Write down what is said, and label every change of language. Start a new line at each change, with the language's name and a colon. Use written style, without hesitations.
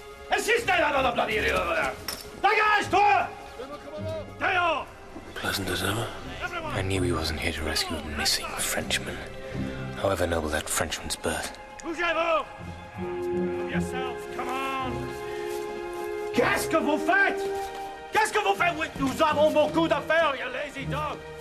French: Insistez là dans la
English: bloody river!
French: Dégage-toi! Dehors!
English: Pleasant as ever. I knew he wasn't here to rescue a missing Frenchman, however noble that Frenchman's birth.
French: Bougez-vous!
English: Move yourselves, come on!
French: Qu'est-ce que vous faites? Qu'est-ce que vous faites? Nous avons beaucoup d'affaires,
English: you lazy dog!